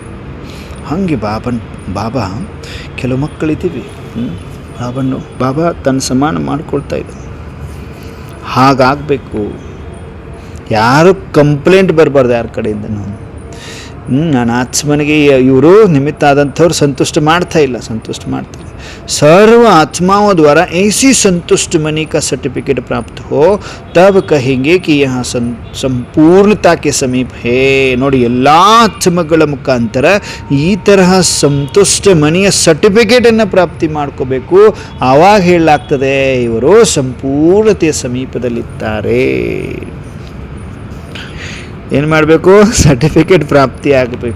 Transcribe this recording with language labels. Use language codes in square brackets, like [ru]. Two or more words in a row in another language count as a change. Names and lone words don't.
[kn] ಹಾಗೆ ಬಾಬಾ ಕೆಲವು ಮಕ್ಕಳಿದ್ದೀವಿ, ಬಾಬಾ ತನ್ನ ಸಮಾನ ಮಾಡ್ಕೊಳ್ತಾ ಇದ್ದ. ಹಾಗಾಗಬೇಕು, ಯಾರು ಕಂಪ್ಲೇಂಟ್ ಬರಬಾರ್ದು ಯಾರ ಕಡೆಯಿಂದನೂ. ನಾನು ಆತ್ಮನಿಗೆ ಇವರು ನಿಮಿತ್ತ ಆದಂಥವ್ರು ಸಂತುಷ್ಟ ಮಾಡ್ತಾರೆ. [hi] सर्व आत्माओं द्वारा ऐसी संतुष्ट मनी का सर्टिफिकेट प्राप्त हो, तब कहेंगे कि यहाँ संपूर्णता के समीप है. [kn] ನೋಡಿ, ಎಲ್ಲ ಆತ್ಮಗಳ ಮುಖಾಂತರ ಈ ತರಹ ಸಂತುಷ್ಟ ಮನಿಯ ಸರ್ಟಿಫಿಕೇಟನ್ನು ಪ್ರಾಪ್ತಿ ಮಾಡ್ಕೋಬೇಕು. ಆವಾಗ ಹೇಳಲಾಗ್ತದೆ ಇವರು ಸಂಪೂರ್ಣತೆಯ ಸಮೀಪದಲ್ಲಿದ್ದಾರೆ. ಏನು ಮಾಡಬೇಕು? ಸರ್ಟಿಫಿಕೇಟ್ ಪ್ರಾಪ್ತಿ ಆಗಬೇಕು.